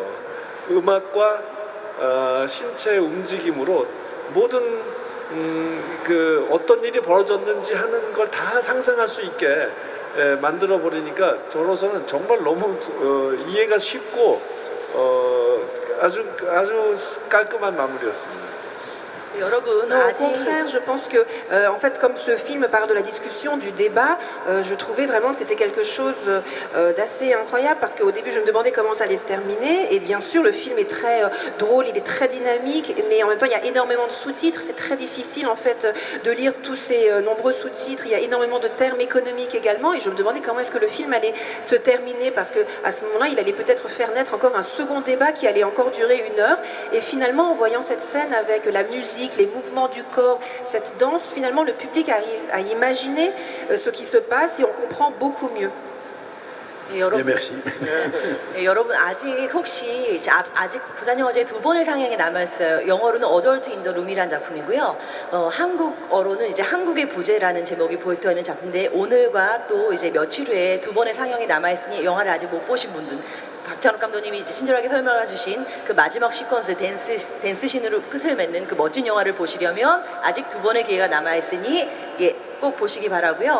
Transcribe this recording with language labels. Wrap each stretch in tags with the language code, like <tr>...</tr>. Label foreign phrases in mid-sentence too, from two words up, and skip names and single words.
<ko>음악과 신체의 움직임으로 모든 어떤 일이 벌어졌는지 하는 걸 다 상상할 수 있게 만들어 버리니까 저로서는 정말 너무 이해가 쉽고 아주 깔끔한 마무리였습니다. 여러분</ko> <fr>Non, au</fr> <ko>아직</ko> <fr>contraire, je pense que, en fait, comme ce film parle de la discussion, du débat, je trouvais vraiment que c'était quelque chose d'assez incroyable parce qu'au début, je me demandais comment ça allait se terminer. Et bien sûr, le film est très drôle, il est très dynamique, mais en même temps, il y a énormément de sous-titres. C'est très difficile, en fait, de lire tous ces nombreux sous-titres. Il y a énormément de termes économiques également. Et je me demandais comment est-ce que le film allait se terminer parce qu'à ce moment-là, il allait peut-être faire naître encore un second débat qui allait encore durer 1 heure. Et finalement, en voyant cette scène avec la musique, les mouvements du corps, cette danse, finalement le public arrive à imaginer ce qui se passe et on comprend beaucoup mieux.</fr> <ko>예, 여러분, merci. 예, 여러분 아직 혹시 아직 부산영화제 2번의 상영이 남아있어요. 영어로는 어덜트 인 더 룸이라는 작품이고요. 한국어로는 이제 한국의 부재라는 제목이 포인트가 있는 작품인데 오늘과 또 이제 며칠 후에 2번의 상영이 남아있으니 영화를 아직 못 보신 분들 박찬욱 감독님이 이제 친절하게 설명해 주신 그 마지막 시퀀스 댄스 씬으로 끝을 맺는 그 멋진 영화를 보시려면 아직 2번의 기회가 남아있으니 예, 꼭 보시기 바라고요.</ko>